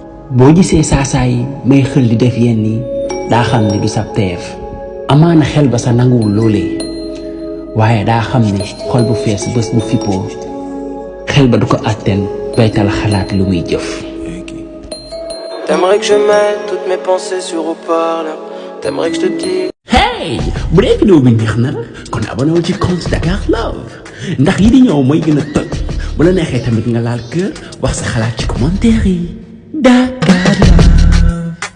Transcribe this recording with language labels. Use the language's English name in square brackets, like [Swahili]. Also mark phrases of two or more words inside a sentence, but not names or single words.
[Wolof] Boo gisee saasaay may xël di def yenn yi, daa xam ni du sab teef. Amaana xel ba sa nanguwul loolee. Waaye daa xam ni xol bu fees bés bu fippoo, xel ba du ko àtteen bay tal xalaat lu muy jëf. [French] T'aimerais que je mette toutes mes pensées sur haut-parleur. T'aimerais que je te dise Hey! [Wolof] Bu dee vidéo bi neex na la, kon abonné wu ci compte Dakar Love. Ndax yi di ñëw mooy gën a toj. Bu la neexee tamit nga laal kër, wax sa xalaat ci commentaire yi. Dakar Love.